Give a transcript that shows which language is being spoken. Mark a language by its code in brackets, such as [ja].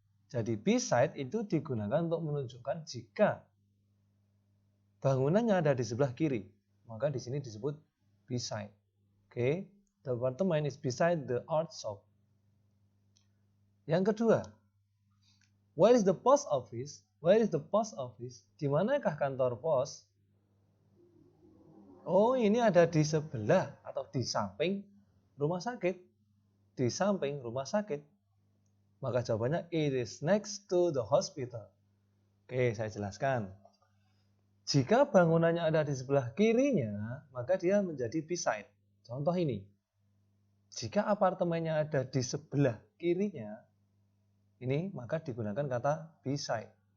[id] Jadi beside itu digunakan untuk menunjukkan jika bangunannya ada di sebelah kiri, maka di sini disebut beside. [en] Oke, the apartment is beside the art shop. [id] Yang kedua, [en] where is the post office? Where is the post office? [id] Di manakah kantor pos? Oh, ini ada di sebelah atau di samping rumah sakit. Di samping rumah sakit. Maka jawabannya [en] it is next to the hospital. [id] Oke, saya jelaskan. Jika bangunannya ada di sebelah kirinya, maka dia menjadi beside. Contoh ini. Jika apartemennya ada di sebelah kirinya, ini maka digunakan kata beside.